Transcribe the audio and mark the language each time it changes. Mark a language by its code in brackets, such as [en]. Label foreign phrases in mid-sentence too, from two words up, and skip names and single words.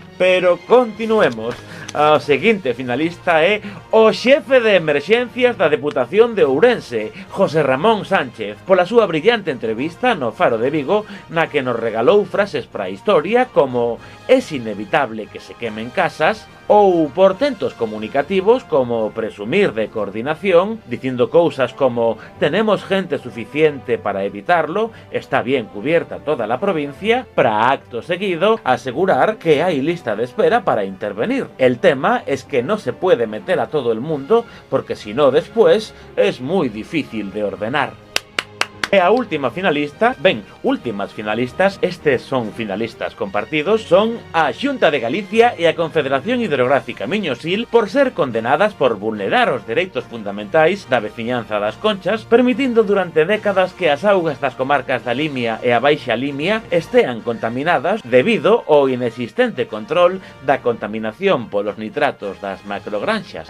[gl] Pero continuemos. O seguinte finalista é o xefe de emerxencias da Deputación de Ourense, José Ramón Sánchez, pola súa brillante entrevista no Faro de Vigo, na que nos regalou frases para a historia como [es] «Es inevitable que se quemen casas», [gl] ou portentos comunicativos como presumir de coordinación, dicindo cousas como [es] «tenemos gente suficiente para evitarlo, está bien cubierta toda la provincia», [gl] para acto seguido asegurar que [es] hay lista de espera para intervenir. El tema es que no se puede meter a todo el mundo porque si no después es muy difícil de ordenar. [gl] E a última finalista, ben, últimas finalistas, estes son finalistas compartidos, son a Xunta de Galicia e a Confederación Hidrográfica Miño-Sil por ser condenadas por vulnerar os dereitos fundamentais da veciñanza das Conchas, permitindo durante décadas que as augas das comarcas da Limia e a Baixa Limia estean contaminadas debido ao inexistente control da contaminación polos nitratos das macrogranxas.